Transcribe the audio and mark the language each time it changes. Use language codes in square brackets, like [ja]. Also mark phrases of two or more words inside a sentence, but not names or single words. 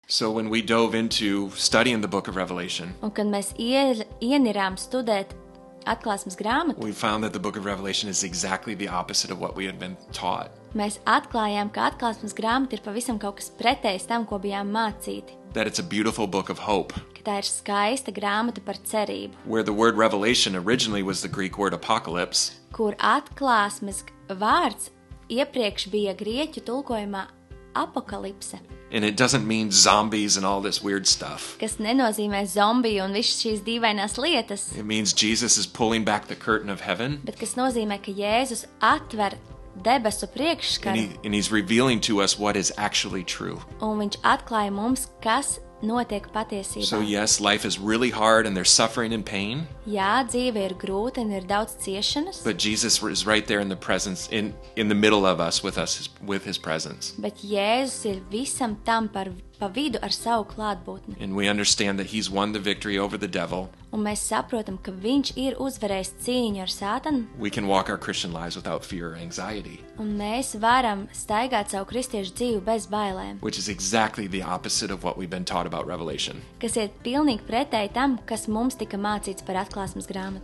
[en] So when we dove into studying the book of Revelation, [lv] Un, kad mēs ienirām studēt atklāsmes grāmatu, [en] we found that the book of Revelation is exactly the opposite of what we had been taught. [lv] mēs atklājām, ka atklāsmes grāmata ir pavisam kaut kas pretējs tam, ko bijām mācīti. [en] That it's a beautiful book of hope, [lv] Ka tā ir skaista grāmata par cerību, [en] where the word revelation originally was the Greek word apocalypse, [lv] kur atklāsmes vārds iepriekš bija grieķu tulkojumā apokalipse, [en] and it doesn't mean zombies and all this weird stuff. [lv] kas nenozīmē zombiju un visas šīs dīvainās lietas, [en] It means Jesus is pulling back the curtain of heaven, [lv] bet kas nozīmē, ka Jēzus atver debesu priekšskaru [en] and he's revealing to us what is actually true. [lv] un viņš atklāja mums, kas notiek [en] So [lv] patiesībā. [en] yes, life is really hard and there's suffering and pain, [lv] Jā, dzīve ir grūta un ir daudz ciešanas, [en] but Jesus is right there in the presence, in the middle of us with his presence. [lv] bet Jēzus ir visam tam pa vidu ar savu klātbūtni. [en] And we understand that he's won the victory over the devil. [lv] Un mēs saprotam, ka viņš ir uzvarējis cīņu ar sātanu, [en] We can walk our Christian lives without fear or anxiety, [lv] un mēs varam staigāt savu kristiešu dzīvi bez bailēm, [en] which is exactly the opposite of what we've been taught about Revelation. [lv] kas ir pilnīgi pretēji tam, kas mums tika mācīts par atklāsmes grāmatu.